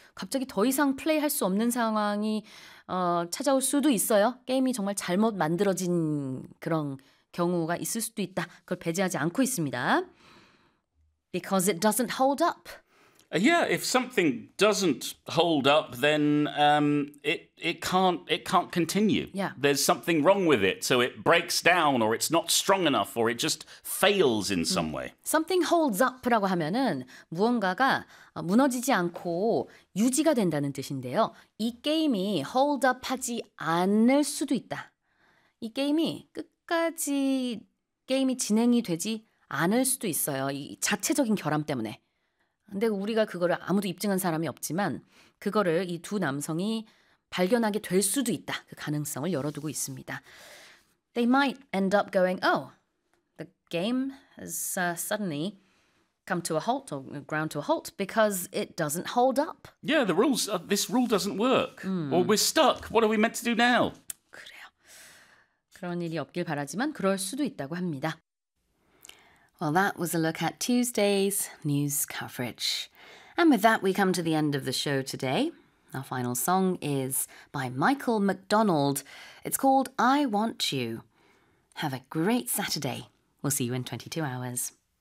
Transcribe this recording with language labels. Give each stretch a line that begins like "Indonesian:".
Korean: 갑자기 더 이상 플레이할 수 없는 상황이 찾아올 수도 있어요. 게임이 정말 잘못 만들어진 그런 경우가 있을 수도 있다. 그걸 배제하지 않고 있습니다.
English: Because it doesn't hold up. Yeah, if something doesn't hold up, then it can't continue. Yeah. There's something wrong with it, so it breaks down or it's not strong enough or it just fails in some way.
Korean: Something holds up라고 하면은 무언가가 무너지지 않고 유지가 된다는 뜻인데요. 이 게임이 hold up하지 않을 수도 있다. 이 게임이 끝 까지 게임이 진행이 되지 않을 수도 있어요. 이 자체적인 결함 때문에. 근데 우리가 그거를 아무도 입증한 사람이 없지만 그거를 이 두 남성이 발견하게 될 수도 있다. 그 가능성을 열어두고 있습니다.
English: They might end up going, oh, the game has suddenly come to a halt or ground to a halt because it doesn't hold up. Yeah, the rules, this rule doesn't work. Or we're stuck. What are we meant to do now?
Korean: 그런 일이 없길 바라지만 그럴 수도 있다고 합니다.
English: Well, that was a look at Tuesday's news coverage. And with that, we come to the end of the show today. Our final song is by Michael McDonald. It's called I Want You. Have a great Saturday. We'll see you in 22 hours.